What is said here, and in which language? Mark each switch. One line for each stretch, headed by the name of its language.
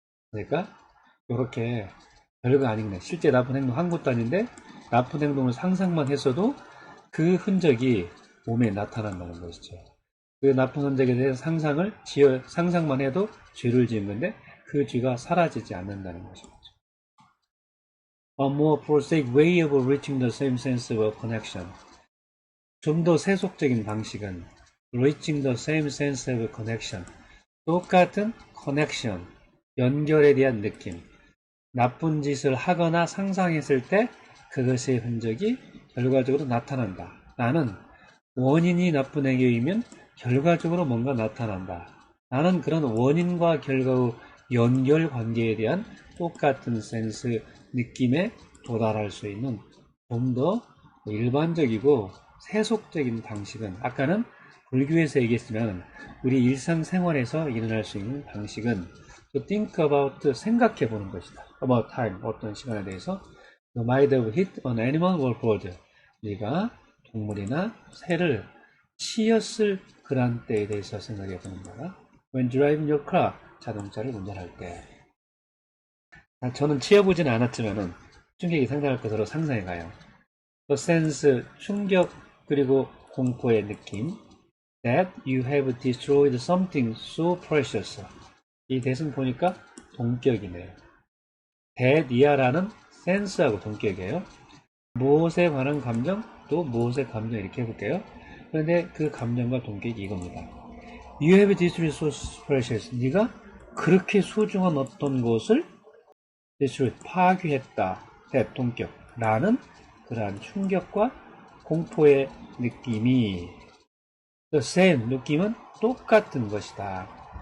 Korean: 그러니까 이렇게 별거 아닌 거, 실제 나쁜 행동 한 것도 아닌데 나쁜 행동을 상상만 했어도 그 흔적이 몸에 나타난다는 것이죠. 그 나쁜 흔적에 대해서 상상만 해도 죄를 지은 건데 그 죄가 사라지지 않는다는 것이죠.
English: A more prosaic way of reaching the same sense of connection.
Korean: 좀 더 세속적인 방식은
English: reaching the same sense of connection,
Korean: 똑같은 connection, 연결에 대한 느낌. 나쁜 짓을 하거나 상상했을 때 그것의 흔적이 결과적으로 나타난다. 나는 원인이 나쁜 행위이면 결과적으로 뭔가 나타난다. 나는 그런 원인과 결과의 연결 관계에 대한 똑같은 센스, 느낌에 도달할 수 있는 좀 더 일반적이고 세속적인 방식은, 아까는 불교에서 얘기했으면 우리 일상생활에서 일어날 수 있는 방식은
English: to think about,
Korean: 생각해 보는 것이다.
English: about time,
Korean: 어떤 시간에 대해서.
English: You might have hit an animal or bird.
Korean: 우리가 동물이나 새를 치였을 그런 때에 대해서 생각해 보는 거다.
English: When driving your car,
Korean: 자동차를 운전할 때. 저는 치여보지는 않았지만은 충격이 상당할 것으로 상상해 가요.
English: The sense,
Korean: 충격 그리고 공포의 느낌.
English: That you have destroyed something so precious.
Korean: 이 that은 보니까 동격이네요. that이야라는 sense하고 동격이에요. 무엇에 관한 감정, 또 무엇의 감정 이렇게 해볼게요. 그런데 그 감정과 동격이 이겁니다.
English: You have destroyed so precious.
Korean: 네가 그렇게 소중한 어떤 것을 destroyed, 파괴했다. that, 동격. 라는 그러한 충격과 공포의 느낌이
English: the same,
Korean: 느낌은 똑같은 것이다.